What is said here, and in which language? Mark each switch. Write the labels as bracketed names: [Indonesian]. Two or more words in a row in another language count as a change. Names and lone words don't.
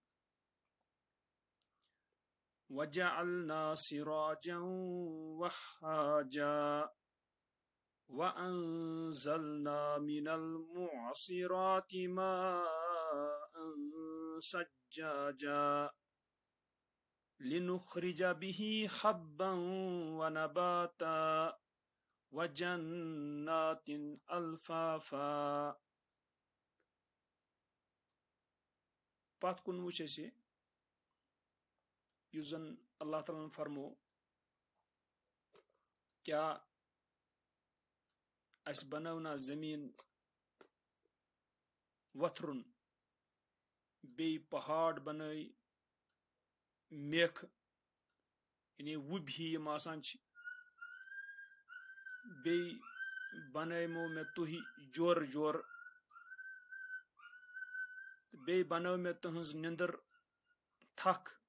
[Arabic] وجعلنا سراجا وهاجا وأنزلنا من المعصرات ماء سجاجا لنخرج به حبا ونباتا وجنات ألفافا. [Kashmiri] پتھ کُن وٕچھ اَسہِ یُس زن اللہ تعالیٰ فرمو کیا اَسہِ بنٲونا زٔمیٖن وۄتھرُن بیٚیہِ پہاڑ بنٲے میکھ یعنی وُبۍ ہی یِم آسان چھِ بیٚیہِ بنٲیمو مےٚ تُہۍ جورٕ جورٕ تہٕ بیٚیہِ بنٲو مےٚ تُہنٛز نِندٕر تھکھ